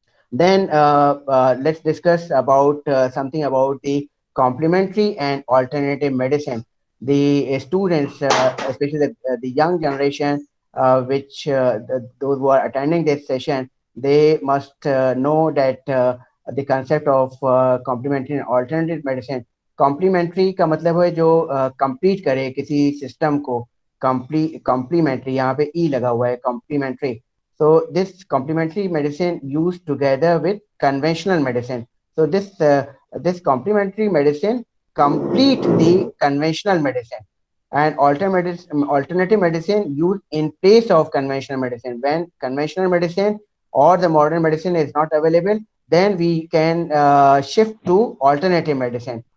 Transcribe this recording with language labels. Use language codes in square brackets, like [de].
[en] Then let's discuss about something about the complementary and alternative medicine. The students, especially the young generation, those who are attending this session, they must know that the concept of complementary and alternative medicine. [hi] Complementary का मतलब है जो complete करे किसी system को. Complementary यहाँ पे e लगा हुआ है, complementary. [en] So this complementary medicine used together with conventional medicine. So this complementary medicine complete the conventional medicine, and alternative medicine used in place of conventional medicine. When conventional medicine or the modern medicine is not available, then we can shift to alternative medicine.